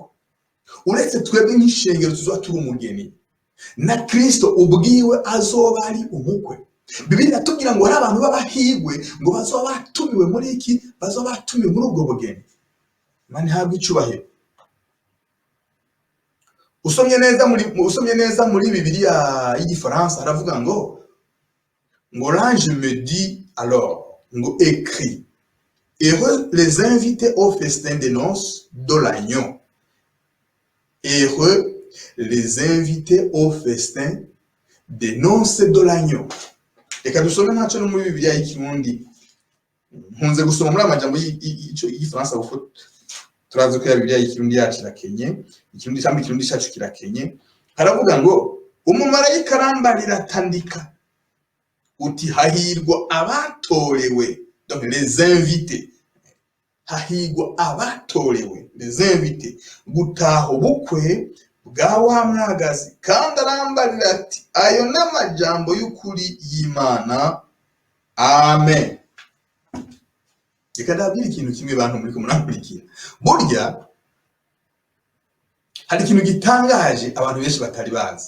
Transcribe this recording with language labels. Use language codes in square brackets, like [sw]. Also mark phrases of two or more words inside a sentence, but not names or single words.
[rn] Uretse twebwe nk'ishengero tuzoba turi umugeni, na Kristo ubwiwe azoba ari umukwe. Bibiliya iratubwira ngo hari abantu b'abahigwe ngo bazoba batumiwe muri iki? Bazoba batumiwe muri ubwo bugeni. Imana ihabwa icubahiro. Usomye neza muri Bibiliya y'igifaransa haravuga ngo [fr] l'ange me dit alors, écrit, heureux les invités au festin des noces de l'agneau. Heureux les invités au festin des noces de l'agneau. [rn] Reka dusome ntacyo no muri Bibiliya y'ikirundi. Nkunze gusoma muri amajambo y'igifaransa kuko turazi ko ya Bibiliya y'ikirundi yacu irakenye, ikirundi cyacu kirakenye. Haravuga ngo umumarayika arambarira atandika uti hahirwa abatorewe, [fr] donc les invités. [rn] Hahirwa abatorewe, [fr] les invités, [rn] gutaha ubukwe bwa wa mwagazi. Kandi arambarira ati ayo n'amajambo y'ukuri y'Imana. Amen. Reka ndabwira ikintu kimwe bantu muri ko murankurikira. Burya hari ikintu gitangaje abantu benshi batari bazi.